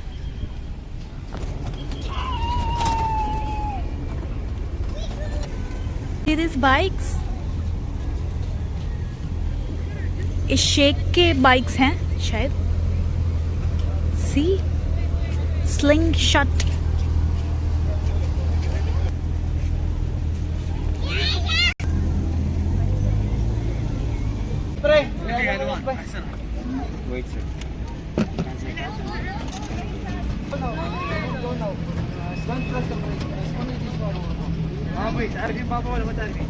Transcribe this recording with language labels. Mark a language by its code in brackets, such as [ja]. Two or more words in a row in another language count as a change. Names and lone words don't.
[en] See these bikes? [hi] ये शेक के बाइक्स हैं शायद. [en] See slingshot. Wait, sir. [tl] Wait, Arvin pa ako, wala Arvin.